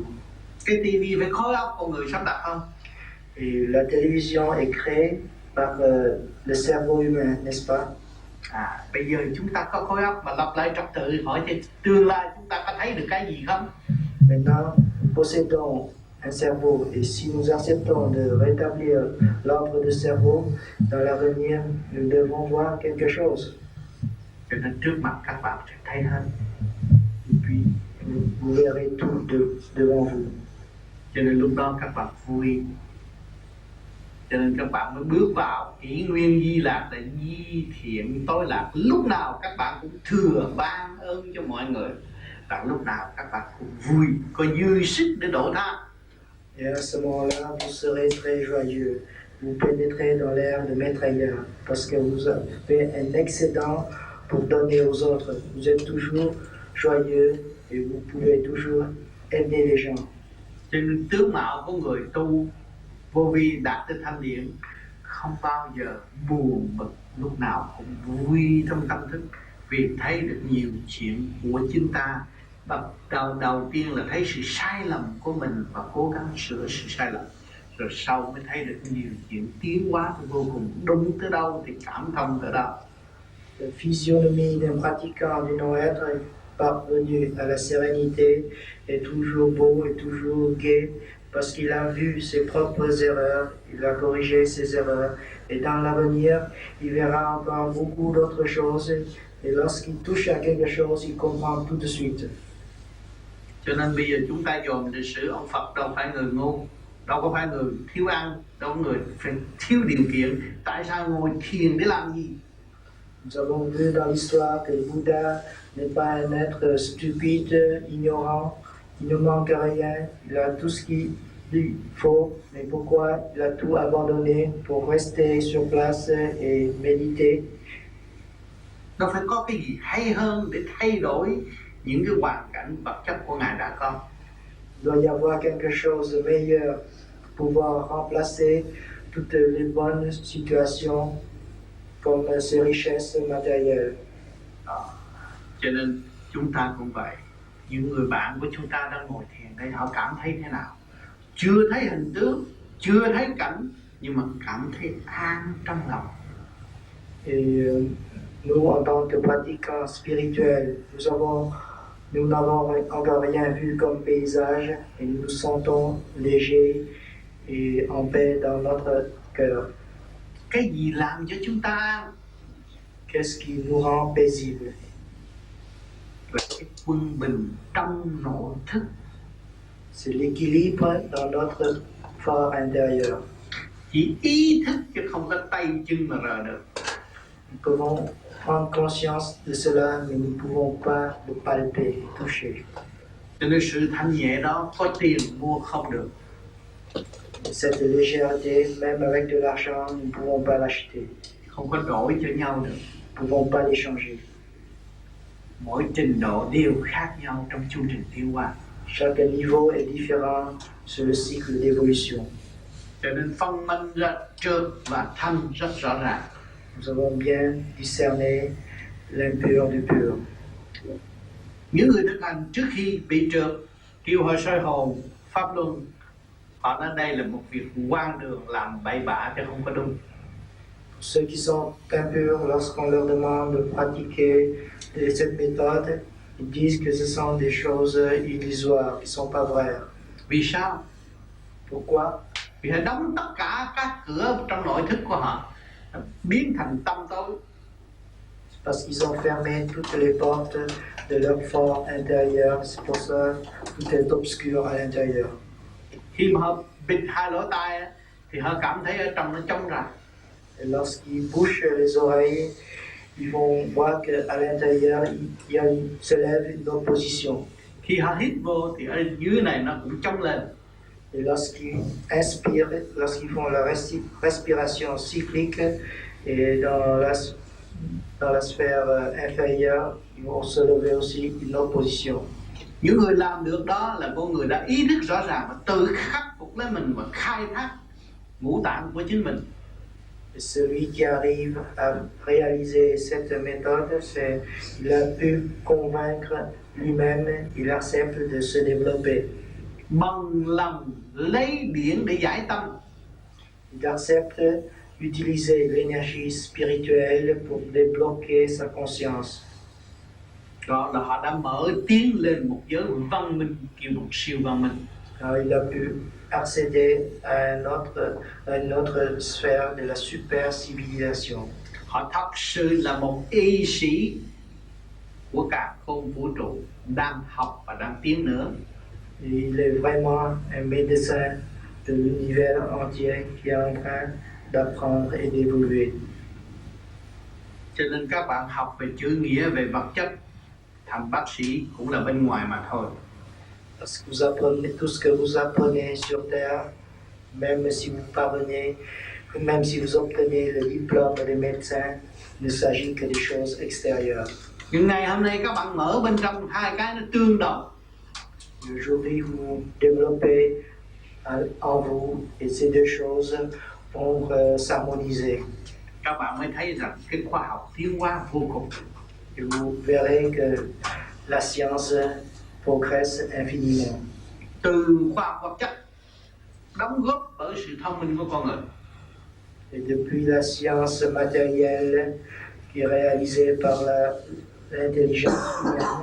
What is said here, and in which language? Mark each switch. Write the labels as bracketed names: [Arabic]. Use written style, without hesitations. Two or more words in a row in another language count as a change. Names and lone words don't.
[Vietnamese] Cái tivi phải khối óc con người sắp đặt không? [French] Et la télévision est créée par le cerveau humain, n'est-ce pas? [Vietnamese] Bây giờ chúng ta có khối óc mà lập lại trật tự, hỏi chứ tương lai chúng ta có thấy được cái gì không? [French] Maintenant, nous possédons un cerveau. Et si nous acceptons de rétablir l'ordre de cerveau, dans l'avenir, nous devons voir quelque chose. [Vietnamese] Cho nên trước mặt các bạn sẽ thấy hết. [French] Et puis, vous verrez tout devant vous. [Vietnamese] Cho nên lúc đó các bạn vui. Cho nên các bạn mới bước vào kỷ nguyên di lạc là di thiện tối lạc. Lúc nào các bạn cũng thừa ban ơn cho mọi người. Và lúc nào các bạn cũng vui, có dư sức để độ tha. [French] Et à ce moment-là, vous serez très joyeux. Vous pénétrez dans l'ère de Maitreya parce que vous avez un excédent pour donner aux autres. Vous êtes toujours joyeux et vous pouvez toujours aider les gens. [Vietnamese] Cho nên tướng mạo của người tu vô vi đạt tới thanh điển không bao giờ buồn bực, lúc nào cũng vui trong tâm thức vì thấy được nhiều chuyện của chúng ta. Đầu tiên là thấy sự sai lầm của mình và cố gắng sửa sự sai lầm, rồi sau mới thấy được nhiều chuyện tiến hóa vô cùng, đúng tới đâu thì cảm thông tới đâu. [French] La physionomie d'un pratiquant du non-être parvenu à la sérénité est toujours beau et toujours gai parce qu'il a vu ses propres erreurs, il a corrigé ses erreurs et dans l'avenir, il verra encore beaucoup d'autres choses et lorsqu'il touche à quelque chose, il comprend tout de suite. [Vietnamese] Cho nên bây giờ chúng ta dòm lịch sử ông Phật đâu phải người ngu, đâu có phải người thiếu ăn, đâu có người phải thiếu điều kiện. Tại sao ngồi thiền để làm gì? [French] Nous avons vu dans l'histoire que le Bouddha n'est pas un être stupide, ignorant, il ne manque rien, il a tout ce qu'il lui faut, mais pourquoi il a tout abandonné pour rester sur place et méditer? [Vietnamese] Nó phải có cái gì hay hơn để thay đổi những cái hoàn cảnh vật chất của Ngài đã có. [French] Il doit y avoir quelque chose de meilleur pour pouvoir remplacer toutes les bonnes situations comme ces richesses matérielles. [Vietnamese] Đó. Cho nên chúng ta cũng vậy. Những người bạn của chúng ta đang ngồi thiền đây, họ cảm thấy thế nào? Chưa thấy hình tướng, chưa thấy cảnh, nhưng mà cảm thấy an trong lòng. [French] Et nous, en tant que pratiquants spirituels, nous n'avons encore rien vu comme paysage et nous nous sentons légers et en paix dans notre cœur. [Vietnamese] Cái gì làm cho chúng ta an? [French] Qu'est-ce qui nous rend paisibles? [Vietnamese] Là cái quân bình trong nội thức. [French] C'est l'équilibre dans notre fort intérieur. [Vietnamese] Chỉ ý thức chứ không có tay chân mà rờ được. [French] Nous pouvons prendre conscience de cela, mais nous ne pouvons pas le palper, toucher. [Vietnamese] Cho nên sự thanh nhẹ đó có tiền mua không được. [French] Cette légèreté, même avec de l'argent, nous ne pouvons pas l'acheter. [Vietnamese] Không có đổi cho nhau được. [French] Nous ne pouvons pas l'échanger. [Vietnamese] Mỗi trình độ đều khác nhau trong chương trình tiến hóa. [French] Chaque niveau est différent sur le cycle d'évolution. [Vietnamese] Cho nên phân minh ra trượt và thanh rất rõ ràng. [French] Nous avons bien discerné l'impur du pur. [Vietnamese] Những người thực hành trước khi bị trượt kêu họ soi hồn pháp luân, họ nói đây là một việc hoang đường, làm bậy bạ chứ không có đúng. [French] Ceux qui sont impurs, lorsqu'on leur demande de pratiquer cette méthode, ils disent que ce sont des choses illusoires, qui ne sont pas vraies. [Vietnamese] Vì sao? [French] Pourquoi? [Vietnamese] Vì họ đóng tất cả các cửa trong nội thức của họ, biến thành tâm tối. [French] Parce qu'ils ont fermé toutes les portes de leur fort intérieur, c'est pour ça que tout est obscur à l'intérieur. [Vietnamese] Khi mà họ bịt hai lỗ tai thì họ cảm thấy ở trong nó trống rỗng. [French] Et lorsqu'ils bouchent les oreilles, ils vont voir qu'à l'intérieur, se lève une opposition. [Vietnamese] Khi họ hít vô thì ở dưới này nó cũng trống lên. [French] Et lorsqu'ils inspirent, lorsqu'ils font la respiration cyclique, et dans la sphère inférieure, ils vont se lever aussi une opposition. [Vietnamese] Những người làm được đó là con người đã ý thức rõ ràng và tự khắc phục lấy mình và khai thác ngũ tạng của chính mình. [French] Et celui qui arrive à réaliser cette méthode, il a pu convaincre lui-même, il accepte de se développer. [Vietnamese] Bằng lòng lấy điển để giải tâm. [French] Il accepte d'utiliser l'énergie spirituelle pour débloquer sa conscience. [Vietnamese] Đó là họ đã mở tiến lên một giới văn minh, kiểu một siêu văn minh. [French] Alors, il a pu accéder à une autre sphère de la super civilisation. [Vietnamese] Họ thật sự là một y sĩ của cả không vũ trụ, đang học và đang tiến nữa. [French] Et il est vraiment un médecin de l'univers entier qui est en train d'apprendre et d'évoluer. [Vietnamese] Cho nên các bạn học về chữ nghĩa, về vật chất, thành bác sĩ cũng là bên ngoài mà thôi. [French] Parce que vous apprenez tout ce que vous apprenez sur Terre, même si vous parvenez, même si vous obtenez le diplôme de médecin, ne s'agit que des choses extérieures. [Vietnamese] Nhưng ngày hôm nay các bạn mở bên trong hai cái nó tương đồng. [French] Aujourd'hui, vous développez en vous et ces deux choses vont s'harmoniser. [Vietnamese] Các bạn mới thấy rằng cái khoa học tiến hóa vô cùng. [French] Et vous verrez que la science progresse infiniment. [Vietnamese] Từ khoa học vật chất đóng góp bởi sự thông minh của con người. [French] Et depuis la science matérielle qui est réalisée par l'intelligence humaine,